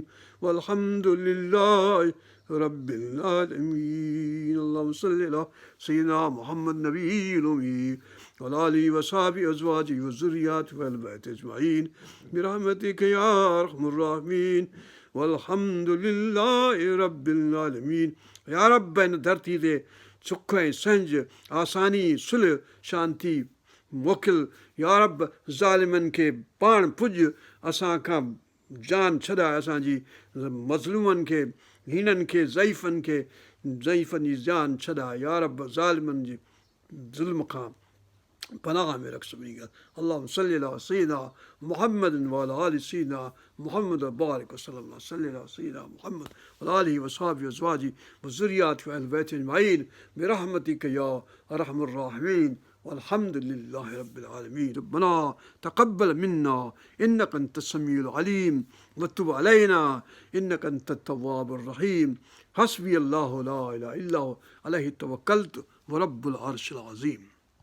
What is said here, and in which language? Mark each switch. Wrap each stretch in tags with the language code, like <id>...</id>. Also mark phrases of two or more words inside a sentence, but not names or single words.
<ar>والحمد لله رب العالمين اللهم صل على سيدنا محمد نبي الأمي وعلى آله وصحبه وأزواجه وذرياته وأهل بيته أجمعين برحمتك يا أرحم الراحمين والحمد لله رب العالمين</ar> <sd>या रब हिन धरती ते सुख ऐं संज आसानी सुलह शांती मोकिल या रब ज़ालिमनि खे पाण पुॼ असां खां जान छॾाए असांजी मज़लूमनि खे हीननि खे ज़ईफ़नि जी जान छॾाए या रब ज़ालिमनि जे ज़ुल्म खां पनाह में रख सभिनी खे</sd> <ar>اللهم صل على سيدنا محمد وعلى آل سيدنا محمد وبارك وسلم على سيدنا محمد وعلى آله وأصحابه وأزواجه وذرياته وأهل بيته أجمعين برحمتك يا أرحم الراحمين والحمد لله رب العالمين ربنا تقبل منا إنك أنت السميع العليم وتب علينا إنك أنت التواب الرحيم حسبي الله لا إله إلا هو عليه توكلت ورب العرش العظيم</ar>